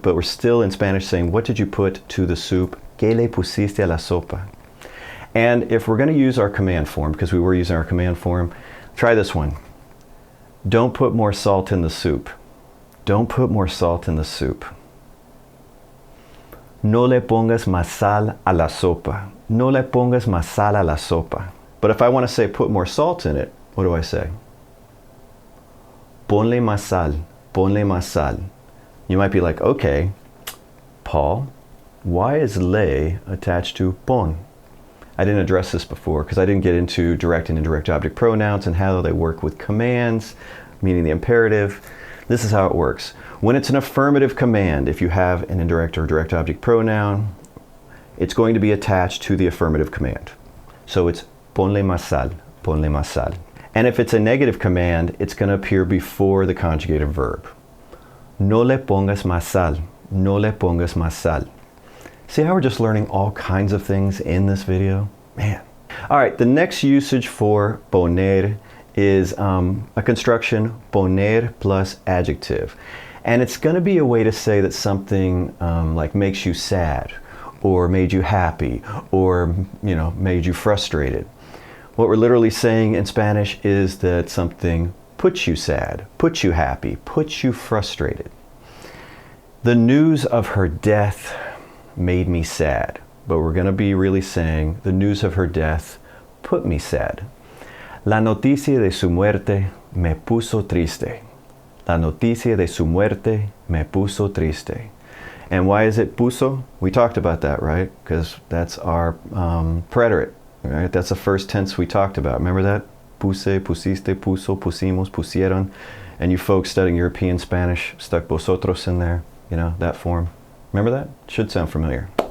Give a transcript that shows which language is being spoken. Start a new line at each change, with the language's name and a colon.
English: But we're still in Spanish saying, what did you put to the soup?
Spanish: ¿Qué le pusiste a la sopa?
English: And if we're going to use our command form, because we were using our command form, try this one. Don't put more salt in the soup. Don't put more salt in the soup.
Spanish: No le pongas más sal a la sopa. No le pongas más sal a la sopa.
English: But if I want to say put more salt in it, what do I say?
Spanish: Ponle más sal. Ponle más sal.
English: You might be like, okay, Paul, why is le attached to pon? I didn't address this before because I didn't get into direct and indirect object pronouns and how they work with commands, meaning the imperative. This is how it works. When it's an affirmative command, if you have an indirect or direct object pronoun, it's going to be attached to the affirmative command. So it's
Spanish: ponle más sal, ponle más sal.
English: And if it's a negative command, it's going to appear before the conjugative verb.
Spanish: No le pongas más sal,
English: no le pongas más sal. See how we're just learning all kinds of things in this video? Man. All right, the next usage for poner is a construction poner plus adjective. And it's going to be a way to say that something like makes you sad, or made you happy, or made you frustrated. What we're literally saying in Spanish is that something puts you sad, puts you happy, puts you frustrated. The news of her death made me sad, but we're going to be really saying the news of her death put me sad.
Spanish: La noticia de su muerte me puso triste. La noticia de su muerte me puso triste.
English: And why is it puso? We talked about that, right? Because that's our preterit, right? That's the first tense we talked about. Remember that?
Spanish: Puse, pusiste, puso, pusimos, pusieron.
English: And you folks studying European Spanish stuck vosotros in there, that form. Remember that? Should sound familiar.